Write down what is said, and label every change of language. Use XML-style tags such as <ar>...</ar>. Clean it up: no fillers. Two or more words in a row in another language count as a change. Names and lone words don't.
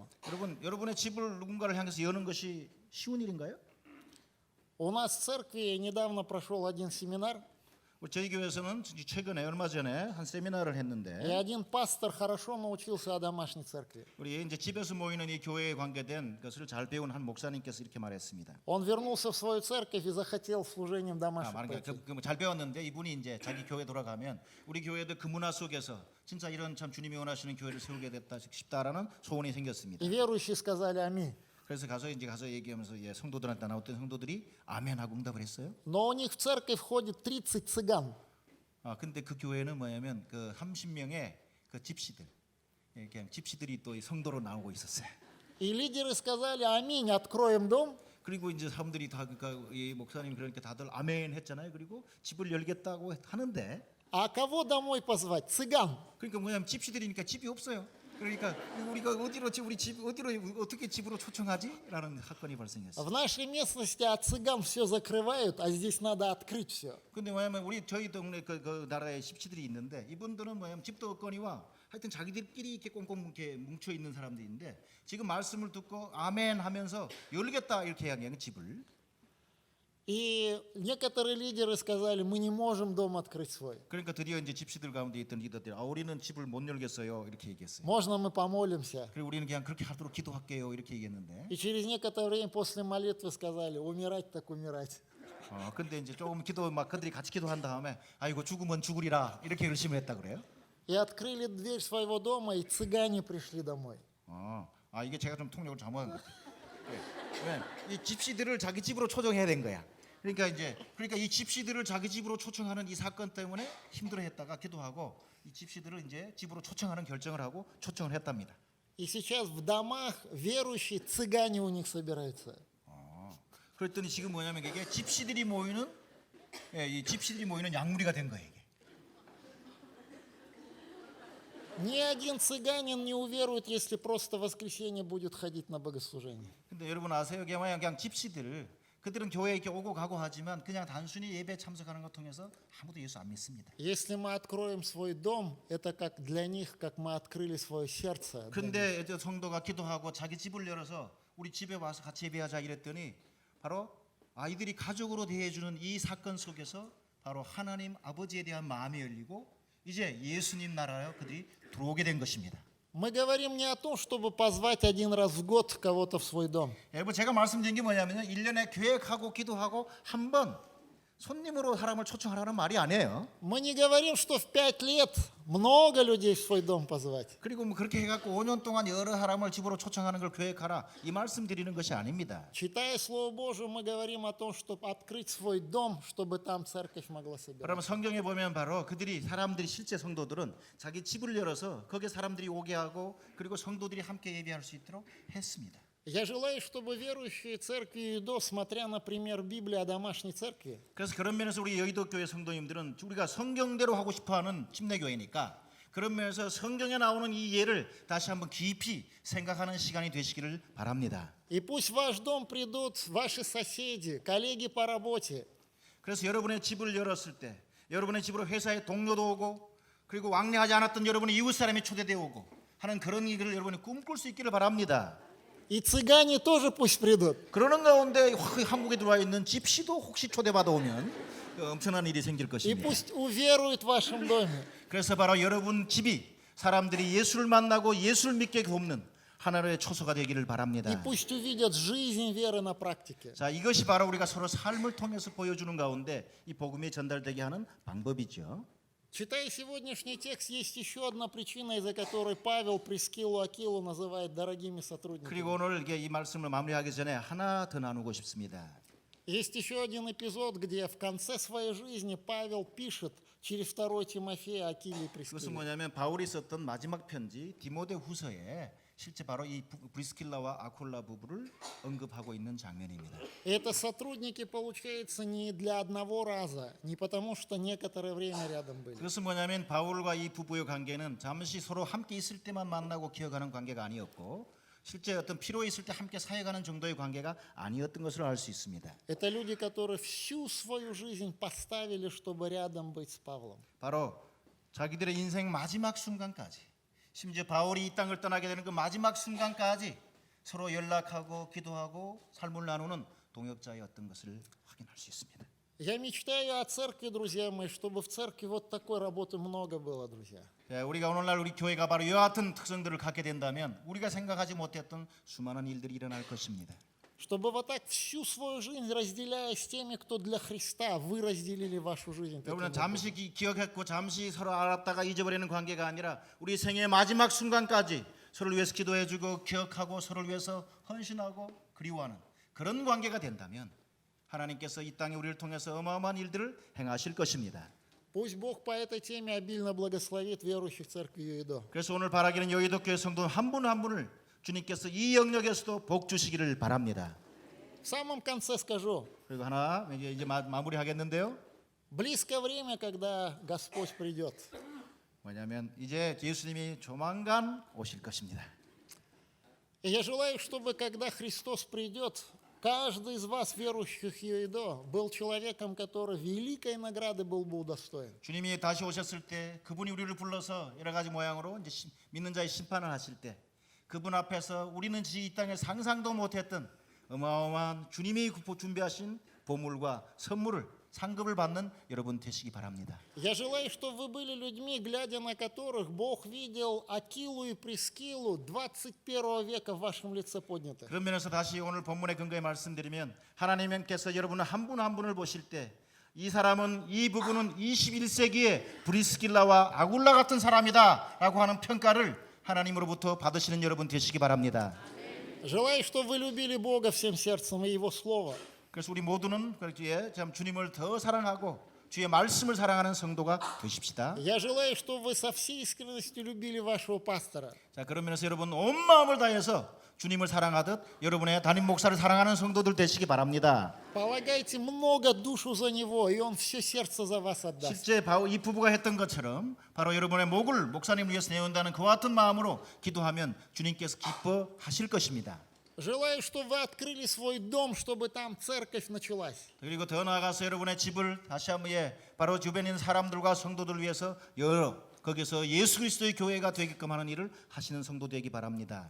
<ko>여러분의 집을 누군가를 향해서 여는 것이 쉬운 일인가요?</ko> <ru>У нас в церкви недавно прошел один семинар,</ru> <ko>저희 교회에서는 최근에 얼마 전에 한 세미나를</ko> <ru>и</ru> <ko>했는데</ko> <ru>один пастор хорошо научился о домашней церкви.</ru> <ko>우리 이제 집에서 모이는 이 교회에 관계된 것을 잘 배운 한 목사님께서 이렇게 말했습니다.</ko> <ru>Он вернулся в свою церковь и захотел служением домашним</ru> <ko>말하니까</ko> <ru>пойти.</ru> <ko>잘 배웠는데 이분이 이제 자기 교회 돌아가면 우리 교회도 그 문화 속에서 진짜 이런 참 주님이 원하시는 교회를 세우게 됐다 싶다라는 소원이 생겼습니다.</ko> <ru>И верующие сказали аминь.</ru> <ko>그래서 가서 얘기하면서 성도들한테 나왔던 성도들이 아멘하고 응답을 했어요.</ko> <ru>Но у них в церковь входит 30 цыган.</ru> <ko>근데 그 교회는 뭐냐면 그 30명의 그 집시들, 그냥 집시들이 또 성도로 나오고 있었어요.</ko> <ru>И лидеры сказали аминь, откроем дом.</ru> <ko>그리고 이제 사람들이 다 그러니까 이 목사님 그러니까 다들 아멘 했잖아요. 그리고 집을 열겠다고 하는데</ko> <ru>А кого домой позвать? Цыган.</ru> <ko>그러니까 뭐냐면 집시들이니까 집이 없어요. 그러니까 우리가 어디로 어떻게 집으로 초청하지?라는 사건이 발생했어요.</ko> <ru>В нашей местности от цыган все закрывают, а здесь надо открыть все.</ru> <ko>근데 뭐냐면 저희 동네 그 나라에 집시들이 있는데 이분들은 뭐냐면 집도 없거니와 하여튼 자기들끼리 이렇게 꽁꽁 이렇게 뭉쳐 있는 사람들인데 지금 말씀을 듣고 아멘 하면서 열겠다 이렇게 이야기하는 집을.</ko> <ru>И некоторые лидеры сказали, мы не можем дом открыть свой.</ru> <ko>그러니까 드디어 이제 집시들 가운데 있던 리더들이 우리는 집을 못 열겠어요 이렇게 얘기했어요.</ko> <ru>Можно мы помолимся?</ru> <ko>그리고 우리는 그냥 그렇게 하도록 기도할게요 이렇게 얘기했는데.</ko> <ru>И через некоторое время после молитвы сказали, умирать так умирать.</ru> <ko>근데 이제 조금 기도 막 그들이 같이 기도한 다음에 아이고 죽으면 죽으리라 이렇게 열심히 했다 그래요.</ko> <ru>И открыли дверь своего дома, и цыгане пришли домой.</ru> <ko>이게 제가 좀 통역을 잘못한 것 같아요. 왜? 이 집시들을 자기 집으로 초청해야 된 거야. 그러니까 이 집시들을 자기 집으로 초청하는 이 사건 때문에 힘들어했다가 기도하고 이 집시들을 이제 집으로 초청하는 결정을 하고 초청을 했답니다.</ko> <ru>И сейчас в домах верующие цыгане у них собираются.</ru> <ko>그랬더니 지금 뭐냐면 이게 집시들이 모이는 이 집시들이 모이는 약물이가 된 거예요. 이게.</ko> <ru>Ни один цыганин не уверует, если просто в воскресенье будет ходить на богослужение.</ru> <ko>근데 여러분 아세요? 그냥 집시들 그들은 교회에 이렇게 오고 가고 하지만 그냥 단순히 예배 참석하는 것 통해서 아무도 예수 안 믿습니다.</ko> <ru>Если мы откроем свой дом, это как для них, как мы открыли свое сердце.</ru> <ko>근데 성도가 기도하고 자기 집을 열어서 우리 집에 와서 같이 예배하자 이랬더니 바로 아이들이 가족으로 대해주는 이 사건 속에서 바로 하나님 아버지에 대한 마음이 열리고 이제 예수님 나라에 그들이 들어오게 된 것입니다.</ko> <ru>Мы говорим не о том, чтобы позвать один раз в год кого-то в свой дом.</ru> <ko>여러분 제가 말씀드린 게 뭐냐면요. 1년에 계획하고 기도하고 한 번 손님으로 사람을 초청하라는 말이 아니에요.</ko> <ru>Мы не говорим, что в 5 лет много людей в свой дом позвать.</ru> <ko>그리고 뭐 그렇게 해갖고 5년 동안 여러 사람을 집으로 초청하는 걸 계획하라 이 말씀 드리는 것이 아닙니다.</ko> <ru>Читая Слово Божие, мы говорим о том, чтобы открыть свой дом, чтобы там церковь могла собираться.</ru> <ko>그러면 성경에 보면 바로 사람들이 실제 성도들은 자기 집을 열어서 거기에 사람들이 오게 하고 그리고 성도들이 함께 예배할 수 있도록 했습니다.</ko> <ru>Я желаю, чтобы верующие церкви Иудо, смотря на пример Библии о домашней церкви,</ru> <ko>그래서 그런 면에서 우리 여의도 교회 성도님들은 우리가 성경대로 하고 싶어하는 침례교회니까 그런 면에서 성경에 나오는 이 예를 다시 한번 깊이 생각하는 시간이 되시기를 바랍니다.</ko> <ru>и пусть в ваш дом придут ваши соседи, коллеги по работе,</ru> <ko>그래서 여러분의 집을 열었을 때 여러분의 집으로 회사의 동료도 오고 그리고 왕래하지 않았던 여러분의 이웃 사람이 초대되어 오고 하는 그런 일을 여러분이 꿈꿀 수 있기를 바랍니다.</ko> <ru>и цыгане тоже пусть придут.</ru> <ko>그러는 가운데 한국에 들어와 있는 집시도 혹시 초대받아 오면 엄청난 일이 생길</ko> <ru>И</ru> <ko>것입니다.</ko> <ru>пусть уверуют в вашем доме.</ru> <ko>그래서 바로 여러분 집이 사람들이 예수를 만나고 예수를 믿게 돕는 하나님의 초소가 되기를</ko> <ru>И</ru> <ko>바랍니다.</ko> <ru>пусть увидят жизнь веры на практике.</ru> <ko>자, 이것이 바로 우리가 서로 삶을 통해서 보여주는 가운데 이 복음이 전달되게 하는 방법이죠.</ko> <ru>Читая сегодняшний текст, есть еще одна причина, из-за которой Павел Прискилу Акилу называет дорогими сотрудниками.</ru> <ko>그리고 오늘 이 말씀을 마무리하기 전에 하나 더 나누고 싶습니다.</ko> <ru>Есть еще один эпизод, где в конце своей жизни Павел пишет через 2 Тимофея Акиле и</ru> <ko>그것은</ko> <ru>Прискиле.</ru> <ko>뭐냐면 바울이 썼던 마지막 편지 디모데후서에 실제 바로 이 브리스킬라와 아쿨라 부부를 언급하고 있는 장면입니다.</ko> <ru>И это сотрудники, получается, не для одного раза, не потому что некоторое время рядом были.</ru> <ko>그것은 뭐냐면 바울과 이 부부의 관계는 잠시 서로 함께 있을 때만 만나고 기억하는 관계가 아니었고 실제 어떤 필요 있을 때 함께 사역하는 정도의 관계가 아니었던 것으로 알 수 있습니다.</ko> <ru>Это люди, которые всю свою жизнь поставили, чтобы рядом быть с Павлом.</ru> <ko>바로 자기들의 인생 마지막 순간까지 심지어 바울이 이 땅을 떠나게 되는 그 마지막 순간까지 서로 연락하고 기도하고 삶을 나누는 동역자였던 것을 확인할 수 있습니다.</ko> <ru>Я мечтаю о церкви, друзья мои, чтобы в церкви вот такой работы много было, друзья.</ru> <ko>우리가 오늘날 우리 교회가 바로 이와 같은 특성들을 갖게 된다면 우리가 생각하지 못했던 수많은 일들이 일어날 것입니다.</ko> <ru>Чтобы вот так всю свою жизнь, разделяя с теми, кто для Христа, вы разделили вашу жизнь. таким</ru> <ko>여러분은</ko> <ru>образом.</ru> <ko>잠시 기억했고 잠시 서로 알았다가 잊어버리는 관계가 아니라 우리 생애의 마지막 순간까지 서로를 위해서 기도해주고 기억하고 서로를 위해서 헌신하고 그리워하는 그런 관계가 된다면 하나님께서 이 땅에 우리를 통해서 어마어마한 일들을 행하실 것입니다.</ko> <ru>Пусть Бог по этой теме обильно благословит верующих церкви Юидо.</ru> <ko>그래서 오늘 바라기는 여의도 교회 성도 한 분 한 분을 주님께서 이 영역에서도 복 주시기를 바랍니다.</ko> <ru>В самом конце скажу,</ru> <ko>그리고 하나 이제 마무리하겠는데요.</ko> <ru>близко время, когда Господь придет.</ru> <ko>뭐냐면 이제 예수님이 조만간 오실 것입니다.</ko> <ru>И я желаю, чтобы когда Христос придет, каждый из вас, верующих в Иудо, был человеком, который великой награды был бы удостоен.</ru> <ko>주님이 다시 오셨을 때 그분이 우리를 불러서 여러 가지 모양으로 이제 믿는 자의 심판을 하실 때 그분 앞에서 우리는 이 땅에 상상도 못했던 어마어마한 주님이 준비하신 보물과 선물을 상급을 받는 여러분 되시기 바랍니다.</ko> <ru>Я желаю, чтобы вы были людьми, глядя на которых Бог видел Акилу и Прискилу 21 века в вашем лице поднятых.</ru> <ko>그런 면에서 다시 오늘 본문의 근거에 말씀드리면 하나님께서 여러분 한 분 한 분을 보실 때 이 사람은 이 부분은 21세기의 브리스길라와 아굴라 같은 사람이다라고 하는 평가를 하나님으로부터 받으시는 여러분 되시기 바랍니다.</ko> <ru>Желаю, чтобы вы любили Бога всем сердцем и Его Слово.</ru> <ko>그래서 우리 모두는 그렇게 참 주님을 더 사랑하고 주의 말씀을 사랑하는 성도가 되십시다.</ko> <ru>Я желаю, чтобы вы со всей искренностью любили вашего пастора.</ru> <ko>자, 그런 면에서 여러분 온 마음을 다해서 주님을 사랑하듯 여러분의 담임 목사를 사랑하는 성도들 되시기 바랍니다.</ko> <ru>Полагайте много душу за него, и он все сердце за вас отдаст.</ru> <ko>실제 이 부부가 했던 것처럼 바로 여러분의 목을 목사님을 위해서 내온다는 그와 같은 마음으로 기도하면 주님께서 기뻐하실 것입니다.</ko> <ru>Желаю, чтобы вы открыли свой дом, чтобы там церковь началась.</ru> <ko>그리고 더 나아가서 여러분의 집을 다시 한번 바로 주변에 있는 사람들과 성도들 위해서 거기서 예수 그리스도의 교회가 되게끔 하는 일을 하시는 성도 되기 바랍니다.</ko>